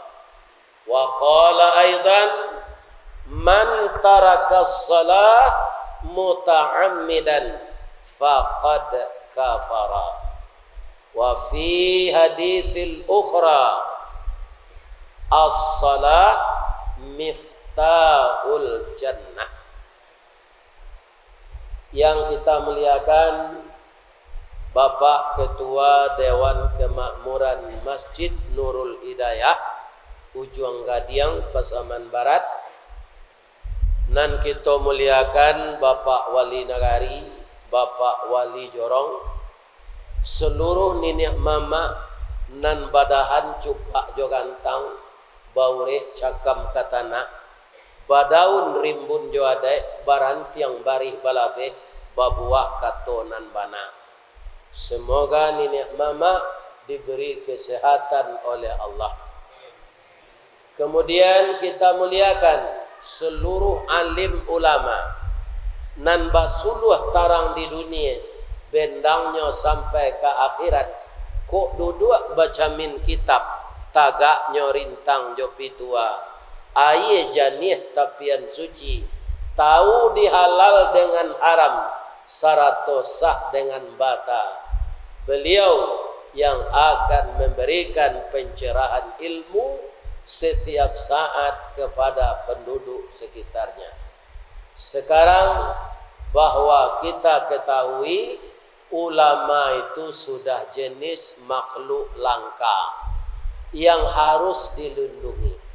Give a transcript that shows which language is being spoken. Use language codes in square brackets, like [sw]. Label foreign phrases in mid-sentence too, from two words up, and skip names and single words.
[ar] وقال أيضا من ترك الصلاة متعمدا فقد كفر. وفي الحديث الأخرى الصلاة مفتاح الجنة. [id] Yang kita muliakan Bapak Ketua Dewan Kemakmuran Masjid Nurul Hidayah [min] Ujuang Gadiang Pasaman Barat, nan kita muliakan Bapak Wali Nagari, Bapak Wali Jorong, seluruh nenek mama nan badahan cupak jogantang baure cakam katana badaun rimbun joade barantiang barih balabe babuah katonan bana. [id] Semoga nenek mama diberi kesehatan oleh Allah. [min] Kemudian kita muliakan seluruh alim ulama nan basuluh tarang di dunia bendangnya sampai ke akhirat kok duduk baca min kitab tagaknya rintang jopi tua aye janih tapian suci tahu dihalal dengan haram sarato sah dengan bata. [id] Beliau yang akan memberikan pencerahan ilmu setiap saat kepada penduduk sekitarnya. Sekarang bahwa kita ketahui ulama itu sudah jenis makhluk langka yang harus dilindungi.